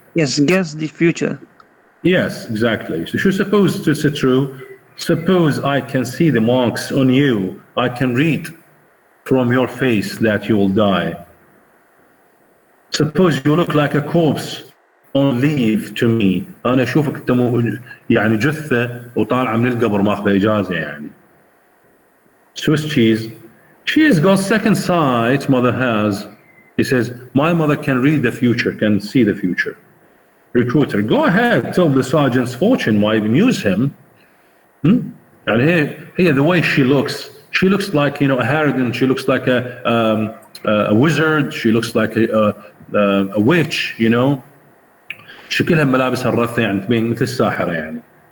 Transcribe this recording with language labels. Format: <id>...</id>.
<en>Yes, guess the future. Yes, exactly. So she suppose it's true. Suppose I can see the marks on you. I can read from your face that you will die. Suppose you look like a corpse on leave to me.</en> <ar>أنا أشوفك أنت يعني جثة وطالعة من القبر ماخذ إجازة يعني.</ar> <en>Swiss cheese. She has got second sight. Mother has. He says, my mother can read the future, can see the future. Recruiter, go ahead, tell the sergeant's fortune, why amuse him? And here, the way she looks like, a harridan, she looks like a wizard, she looks like a witch,</en> <ar>شكلها ملابسها الرثة يعني تبين مثل الساحرة يعني.</ar>